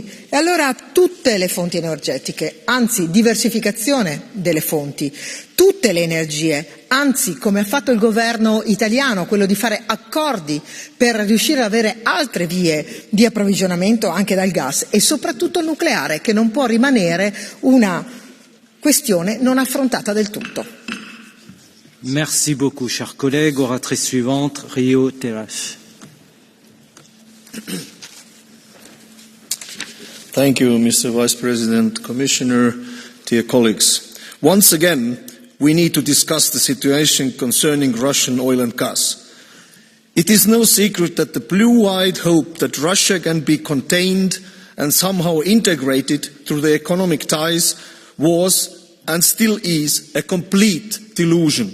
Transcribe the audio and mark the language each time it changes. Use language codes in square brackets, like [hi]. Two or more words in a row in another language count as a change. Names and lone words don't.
[it] E allora tutte le fonti energetiche, anzi diversificazione delle fonti, tutte le energie, anzi come ha fatto il governo italiano, quello di fare accordi per riuscire ad avere altre vie di approvvigionamento anche dal gas e soprattutto il nucleare, che non può rimanere una questione non affrontata del tutto. [fr] Merci beaucoup, chers collègues. Oratrice suivante, Rio Terras. [en] Thank you, Mr. Vice President, Commissioner, dear colleagues. Once again, we need to discuss the situation concerning Russian oil and gas. It is no secret that the blue-eyed hope that Russia can be contained and somehow integrated through the economic ties was and still is a complete delusion.